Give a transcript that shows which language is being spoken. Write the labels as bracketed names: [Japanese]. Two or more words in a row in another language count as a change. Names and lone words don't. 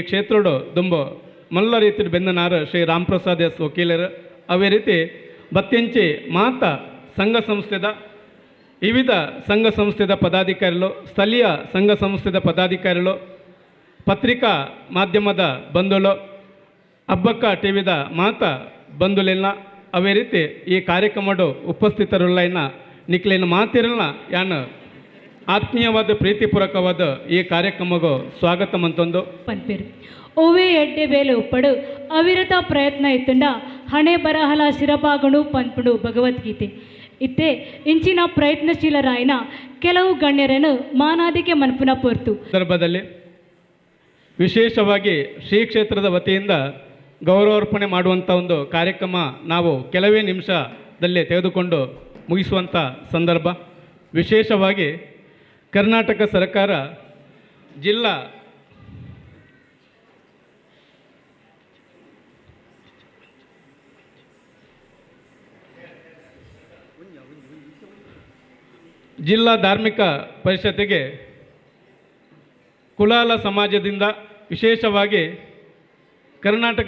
[Tulu] ಕ್ಷೇತ್ರಡು ದುಂಬು ಮಲ್ಲ ರೀತಿ ಬೆಂದನಾರು ಶ್ರೀ ರಾಮಪ್ರಸಾದ್ ಎಸ್ ವಕೀಲರು ಅವೇ ರೀತಿ ಬತ್ತೆಂಚಿ ಮಾತ ಸಂಘ ಸಂಸ್ಥೆದ ವಿವಿಧ ಸಂಘ ಸಂಸ್ಥೆದ ಪದಾಧಿಕಾರಿಗಳು ಸ್ಥಳೀಯ ಸಂಘ ಸಂಸ್ಥೆದ ಪದಾಧಿಕಾರಿಗಳು ಪತ್ರಿಕಾ ಮಾಧ್ಯಮದ ಬಂಧುಗಳು ಹಬ್ಬಕ್ಕ ಟಿವಿದ ಮಾತ ಬಂಧುಲೆಲ್ಲ ಅವೇ ರೀತಿ ಈ ಕಾರ್ಯಕ್ರಮಡು ಉಪಸ್ಥಿತರುಳ್ಳೈನ ನಿಕ್ಲಿನ ಮಾತಿರಲ್ಲ ಯಾನ ಆತ್ಮೀಯವಾದ ಪ್ರೀತಿಪೂರ್ವಕವಾದ ಈ ಕಾರ್ಯಕ್ರಮಗೂ ಸ್ವಾಗತ ಮಂತೊಂದು ಪನ್ಪೇರು ಓವೇ ಎಡ್ಡೆ ಬೇಲೆ ಉಪ್ಪಡು ಅವಿರತ ಪ್ರಯತ್ನ ಇತ್ತುಂಡ ಹಣೆ ಬರಹಲ ಶಿರಬಾಗಣು ಪನ್ಪುಡು ಭಗವದ್ಗೀತೆ ಇತ್ತೆ ಇಂಚಿನ ಪ್ರಯತ್ನಶೀಲರಾಯಿನ ಕೆಲವು ಗಣ್ಯರನ್ನು ಮಾನಾದಿಕೆ ಮನ್ಪುನ ಪೊರ್ತು [Kannada] ಸಂದರ್ಭದಲ್ಲಿ ವಿಶೇಷವಾಗಿ ಶ್ರೀ ಕ್ಷೇತ್ರದ ವತಿಯಿಂದ ಗೌರವಾರ್ಪಣೆ ಮಾಡುವಂಥ ಒಂದು ಕಾರ್ಯಕ್ರಮ ನಾವು ಕೆಲವೇ ನಿಮಿಷದಲ್ಲೇ ತೆಗೆದುಕೊಂಡು ಮುಗಿಸುವಂಥ ಸಂದರ್ಭ. ವಿಶೇಷವಾಗಿ ಕರ್ನಾಟಕ ಸರ್ಕಾರ ಜಿಲ್ಲಾ ಧಾರ್ಮಿಕ ಪರಿಷತ್ತಿಗೆ ಕುಲಾಲ ಸಮಾಜದಿಂದ ವಿಶೇಷವಾಗಿ ಕರ್ನಾಟಕ